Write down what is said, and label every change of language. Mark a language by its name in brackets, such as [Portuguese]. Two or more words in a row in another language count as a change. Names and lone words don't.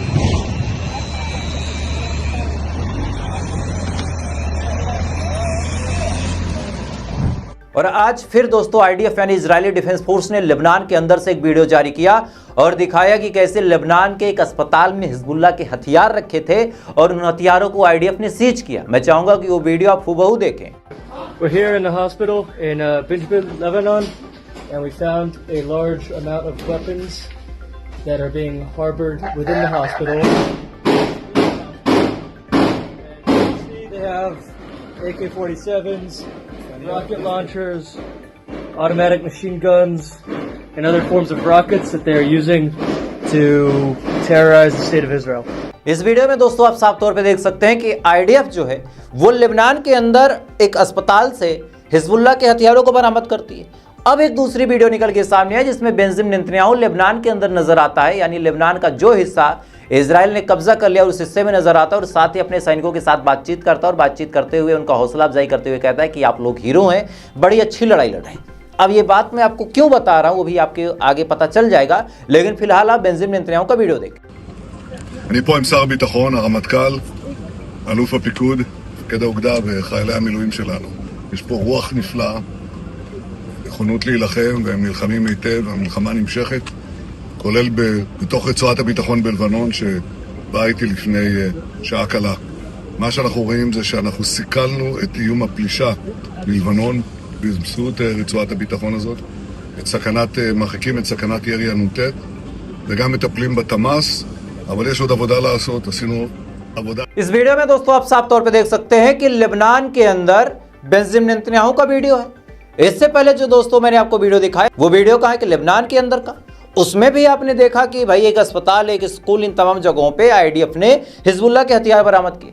[Hindi] और आज फिर दोस्तों आईडीएफ यानी इजरायली डिफेंस फोर्स ने लेबनान के अंदर से एक वीडियो जारी किया और दिखाया कि कैसे लेबनान के एक अस्पताल में हिजबुल्लाह के हथियार रखे थे और उन हथियारों को आईडीएफ ने सीज किया। मैं चाहूंगा कि वो वीडियो आप हूबहू देखें। [English] We're here in the hospital in Benjamin, Lebanon, and we found a large amount of weapons that are being harbored within the hospital. And you see they have AK-47s, rocket launchers, automatic machine guns, and other forms of rockets that they are using to terrorize the state of Israel. [Hindi] इस वीडियो में दोस्तों आप साफ तौर पे देख सकते हैं कि आईडीएफ जो है वो लेबनान के अंदर एक अस्पताल से हिजबुल्लाह के हथियारों को बरामद करती है। अब एक दूसरी वीडियो निकल के सामने है जिसमें बेंजामिन नेतन्याहू लेबनान के अंदर नजर आता है, यानी लेबनान का जो हिस्सा इजराइल ने कब्जा कर लिया उस हिस्से में नजर आता है और साथ ही अपने सैनिकों के साथ बातचीत करता है और बातचीत करते हुए उनका हौसला अफजाई करते हुए कहता है कि आप लोग हीरो हैं, बड़ी अच्छी लड़ाई लड़ रहे हैं। अब ये बात मैं आपको क्यों बता रहा हूं वो भी आपके आगे पता चल जाएगा, लेकिन फिलहाल आप बेंजामिन नेतन्याहू का वीडियो देखें। [Hebrew] אני פה עם שר הביטחון, הרמטכ"ל, אלוף הפיקוד, מפקד האוגדה וחיילי המילואים שלנו. יש פה רוח נפלאה, נכונות להילחם, והם נלחמים היטב, המלחמה נמשכת, כולל בתוך רצועת הביטחון בלבנון, שבאה איתי לפני שעה קלה. מה שאנחנו רואים זה שאנחנו סיכלנו את איום הפלישה בלבנון, באמצעות רצועת הביטחון הזאת, מרחיקים את סכנת ירי הנ"ט, וגם מטפלים בתמ"ס, אבל יש עוד עבודה לעשות, עשינו עבודה. [Hindi] इस वीडियो में दोस्तों आप साफ तौर पे देख सकते हैं कि लेबनान के अंदर बेंजामिन नेतन्याहू का वीडियो है। इससे पहले जो दोस्तों मैंने आपको वीडियो दिखाया वो वीडियो कहाँ है कि लेबनान के अंदर का, उसमें भी आपने देखा कि भाई एक अस्पताल, एक स्कूल, इन तमाम जगहों पे आईडीएफ ने हिजबुल्लाह के हथियार बरामद किए।